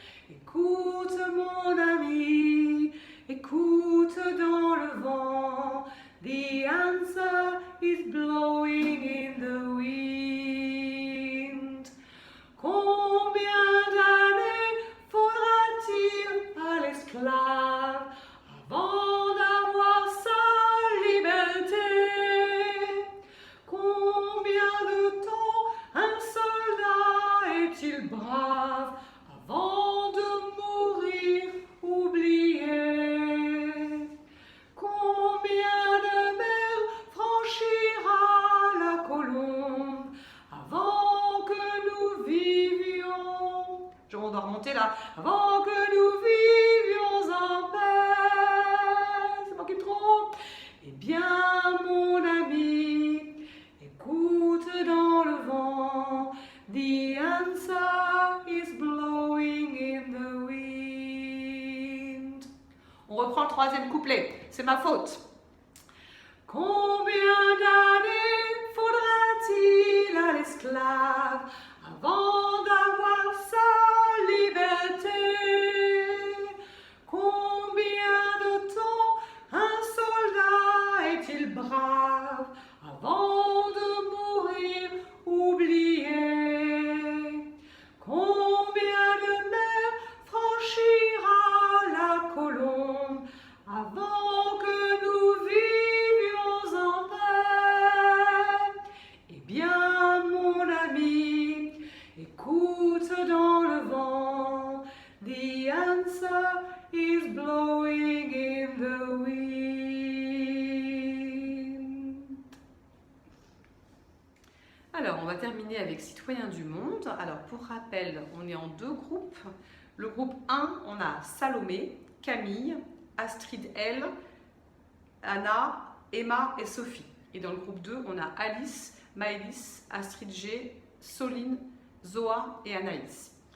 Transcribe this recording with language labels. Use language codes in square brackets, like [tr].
[fr] Écoute mon ami, écoute dans le vent. [en] The answer is blowing in the wind. [fr] Combien d'années faudra-t-il à l'esclave avant d'avoir sa liberté? Combien de temps un soldat est-il brave avant de mourir oublié? Combien de mers franchira la colombe avant que nous vivions? On doit remonter là. Avant que nous vivions en paix. C'est moi qui me trompe. Eh bien, mon ami, écoute dans le vent. [en] The answer is blowing in the wind. [fr] On reprend le troisième couplet. C'est ma faute. Combien d'années faudra-t-il à l'esclave avant d'avoir sa liberté? Combien de temps un soldat est-il brave avant de mourir oublié? Combien de mers franchira la colombe avant que nous vivions en paix? Eh bien, mon ami, écoute dans le vent. [en] The answer is blowing in the wind. [fr] Alors, on va terminer avec Citoyens du monde. Alors, pour rappel, on est en deux groupes. Le groupe 1, on a Salomé, Camille, Astrid L, Anna, Emma et Sophie. Et dans le groupe 2, on a Alice, Maëlys, Astrid G, Soline, Zoa et Anaïs.